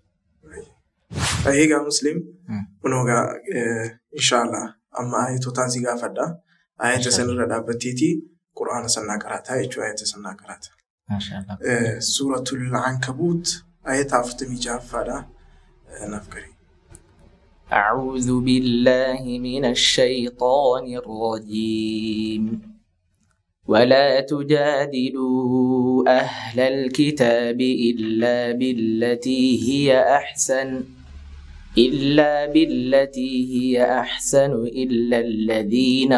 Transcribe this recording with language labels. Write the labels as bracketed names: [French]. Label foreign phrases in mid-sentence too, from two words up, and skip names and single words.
[Oromo] Egaa muslim kunuugaa inshallah amma ayatootaan si gaafadha. Ayata sanirra dhaabbatteeti quraana sannaa qaraataa jechuudha ayata sannaa qaraata. Mashallah. Suuratul Ankabuut ayata 46 naaf qarii. [Arabic] أعوذ بالله من الشيطان الرجيم ولا تجادلوا أهل الكتاب إلا بالتي هي أحسن إلا الذين